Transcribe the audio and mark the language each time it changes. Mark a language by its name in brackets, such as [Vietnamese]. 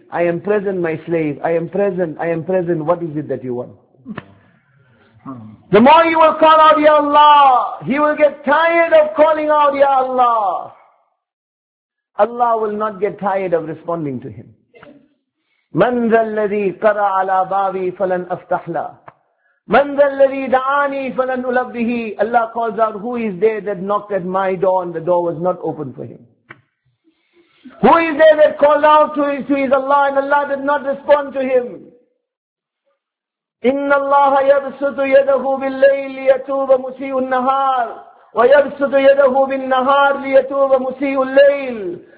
[English] I am present, my slave. I am present. I am present. What is it that you want? The more you will call out, Ya Allah, He will get tired of calling out, Ya Allah. Allah will not get tired of responding to him. [Arabic] من ذا الذي قرع على بابي فلن أفتح له من ذا الذي دعاني فلن ألبه. [English] Allah calls out, who is there that knocked at my door and the door was not open for him? Who is there that called out to his Allah and Allah did not respond to him? [Arabic] إِنَّ اللَّهَ يَبْسُطُ يَدَهُ بِاللَّيْلِ يَتُوبَ مُسِيءُ النَّهَارِ وَيَبْسُطُ يَدَهُ بِالنَّهَارِ لِيَتُوبَ مُسِيءُ اللَّيْلِ.